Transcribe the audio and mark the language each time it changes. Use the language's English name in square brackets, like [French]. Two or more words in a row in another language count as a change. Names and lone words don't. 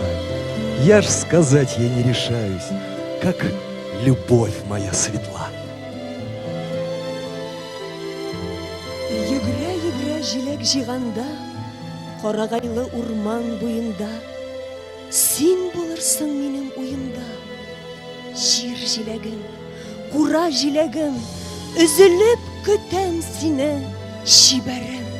[Russian] Я ж сказать ей не решаюсь, как любовь моя светла. [Tatar] Йөгрә-йөгрә җиләк җыйганда, карагайлы урман буенда, син булырсың минем уемда. Җир җиләгем, кура җиләгем, өзелеп көтәм сине, чибәрем.